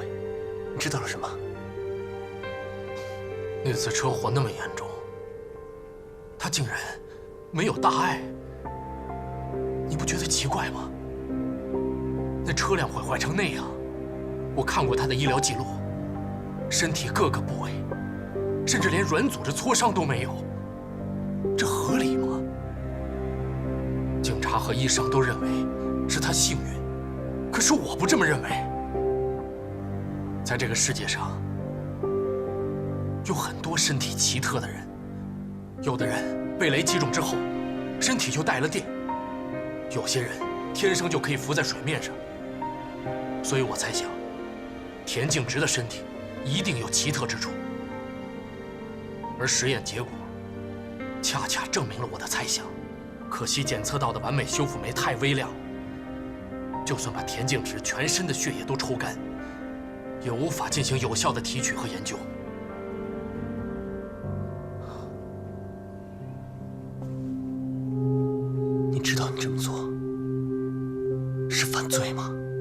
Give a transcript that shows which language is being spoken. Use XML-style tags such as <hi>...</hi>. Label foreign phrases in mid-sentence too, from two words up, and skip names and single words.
<zh>你知道了什么？那次车祸那么严重，他竟然没有大碍，你不觉得奇怪吗？那车辆毁坏成那样，我看过他的医療記錄，身體各個部位，甚至連軟組織挫傷都沒有，這合理嗎？警察和醫生都認為是他幸運，可是我不這麼認為。在這個世界上，有很多身體奇特的人，有的人被雷擊中之後，身體就帶了電，有些人天生就可以浮在水面上。所以我猜想，田徑直的身體一定有奇特之處，而實驗結果恰恰證明了我的猜想。可惜檢測到的完美修復酶太微量，就算把田徑直全身的血液都抽乾，也無法進行有效的提取和研究。你知道你這麼做是犯罪嗎？</zh>